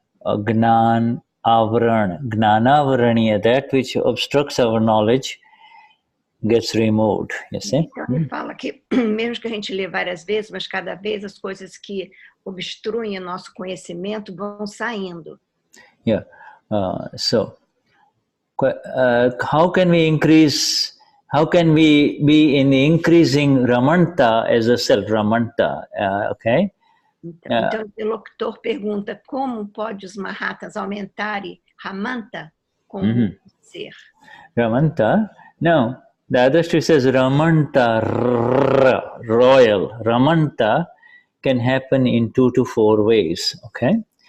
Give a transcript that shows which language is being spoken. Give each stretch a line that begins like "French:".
English: Gnana avaraniya, that which obstructs our knowledge gets removed. You see?
Portuguese: Então ele fala que mesmo que a gente lê várias vezes, mas cada vez as coisas que obstruem o nosso conhecimento vão saindo.
English: Yeah. So how can we increase? How can we be in the increasing ramanata as a self? Ramanata, okay?
Portuguese: Então o interlocutor pergunta como pode os mahatas aumentarem ramanta como ser.
English: Ramanata? No, Dadashri says Ramanta, royal. Ramanta can happen in 2 to 4 ways, okay?